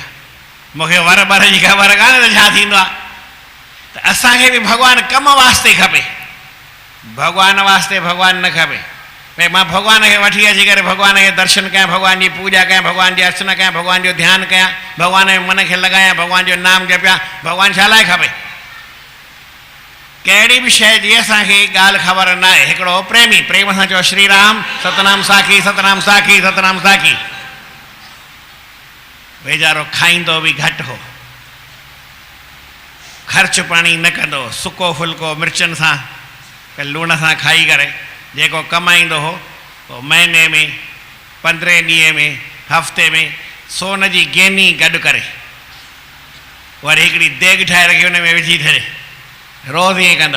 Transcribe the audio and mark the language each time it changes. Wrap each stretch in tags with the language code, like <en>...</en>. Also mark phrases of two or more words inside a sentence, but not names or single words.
<sd>मूंखे वर बर जी ख़बर कान्हे त छा थींदो आहे। त असांखे बि भॻवानु कम वास्ते खपे, भॻवान वास्ते भॻवानु न खपे। भाई मां भगवान खे वठी अची करे भगवान खे दर्शन कयां, भगवान जी पूॼा कयां, भगवान जी अर्चना कयां, भगवान जो ध्यानु कयां, भगवान जे मन खे लॻायां, भगवान जो नाम जपियां, भगवान छा लाइ खपे? कहिड़ी बि शइ जी असांखे ॻाल्हि ख़बर न आहे। हिकिड़ो प्रेमी प्रेम सां चओ श्री राम सतनाम साखी सतनाम साखी सतनाम साखी। वेचारो खाईंदो बि घटि हो, ख़र्च पाणी न कंदो, सुको फुल्को मिर्चनि सां लूण सां खाई करे जेको कमाईंदो हो पोइ महीने में 15 ॾींहं में हफ़्ते में सोन जी गेनी गॾु करे वरी हिकिड़ी देॻ ठाहे रखी हुन में विझी छॾे, रोज़ ईअं कंदो।</sd>